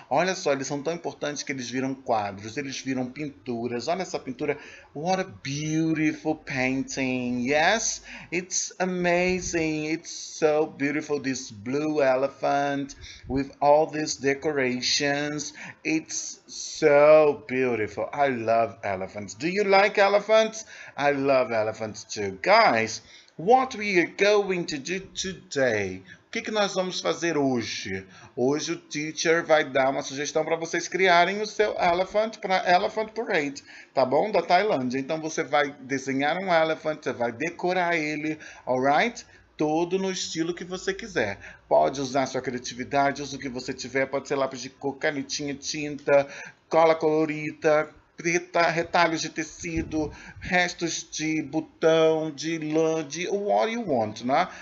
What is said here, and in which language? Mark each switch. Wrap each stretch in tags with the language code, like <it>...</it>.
<pt>Olha só, eles são tão importantes que eles viram quadros, eles viram pinturas. Olha essa pintura.</pt> <en>What a beautiful painting. Yes? It's amazing. It's so beautiful. This blue elephant with all these decorations. It's so beautiful. I love elephants. Do you like elephants? I love elephants too. Guys, what we are going to do today?</en> <pt>O que nós vamos fazer hoje? Hoje o teacher vai dar uma sugestão para vocês criarem o seu elephant para Elephant Parade, tá bom? Da Tailândia. Então você vai desenhar um elephant, você vai decorar ele, alright? Todo no estilo que você quiser. Pode usar sua criatividade, usa o que você tiver, pode ser lápis de cor, canetinha, tinta, cola colorida, retalhos de tecido, restos de botão, de lã, de</pt> <en>what you want,</en> <pt>né?</pt>